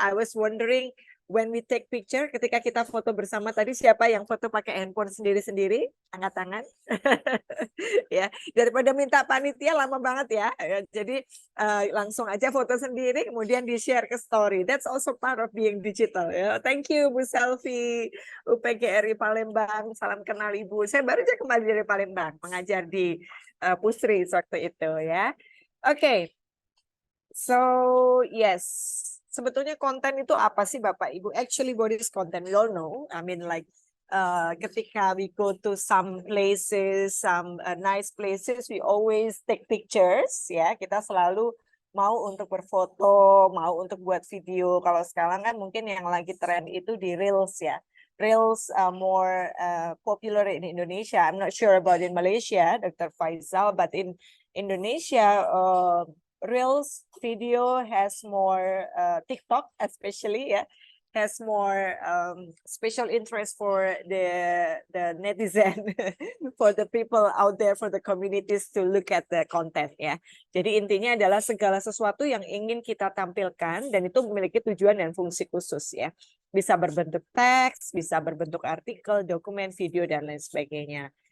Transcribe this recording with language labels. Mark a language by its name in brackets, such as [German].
[English] I was wondering when we take picture, [Indonesian] ketika kita foto bersama tadi, siapa yang foto pakai handphone sendiri-sendiri? Angkat tangan. Ya, daripada minta panitia lama banget ya. Jadi langsung aja foto sendiri, kemudian di-share ke story. [English] That's also part of being digital. [Indonesian] Ya. [English] Thank you [Indonesian] Bu Selvi, UPGRI Palembang. Salam kenal Ibu. Saya baru saja kembali dari Palembang, mengajar di Pusri waktu itu ya. Okay. [English] So yes, [Indonesian] sebetulnya konten itu apa sih Bapak Ibu? [English] Actually, what is content? We all know. I mean, like [Indonesian] ketika [English] we go to some places, some nice places, we always take pictures. [Indonesian] Ya, kita selalu mau untuk berfoto, mau untuk buat video. Kalau sekarang kan mungkin yang lagi tren itu di Reels ya. [English] Reels more popular in Indonesia. I'm not sure about in Malaysia, Dr. Faisal, but in Indonesia, Reels video has more TikTok especially has more special interest for the netizen, for the people out there, for the communities to look at the content ya. [Indonesian] Jadi intinya adalah segala sesuatu yang ingin kita tampilkan dan itu memiliki tujuan dan fungsi khusus ya. Bisa berbentuk teks, bisa berbentuk artikel, dokumen, video dan lain sebagainya.